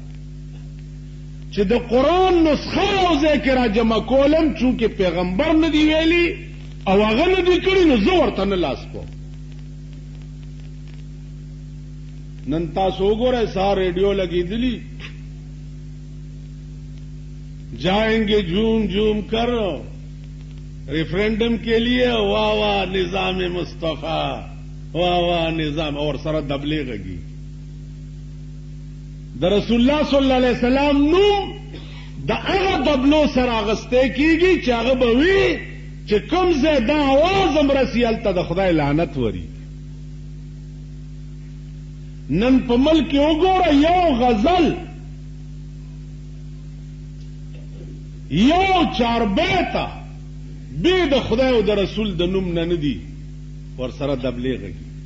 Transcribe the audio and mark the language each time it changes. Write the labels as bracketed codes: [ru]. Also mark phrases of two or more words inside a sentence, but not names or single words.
[ps] چې د قرآن نسخه یو ځای کې را جمع کولم، چونکې پیغمبر نه دی ویلي او هغه نه دی کړی، نو زه ورته نه لاس کوم. نن تاسو وګورئ سهار ریډیو لګېدلي، [ur] جائیں گے جھوم جھوم کر ریفرینڈم کے لیے، واہ واہ نظام مصطفیٰ، واہ واہ نظام، اور [ps] سره دبلې غږی د رسول الله صلی الله علیه وسلم نوم د هغه دبلو سره اغستی کیږي چې هغه به وي چې کوم ځای دا اواز هم رسي هلته د خدای لعنت وري. نن په ملک کې وګوره، یو غزل، یو چاربیته بې د خدای او د رسول د نوم نه ندي ورسره دبلې غږي.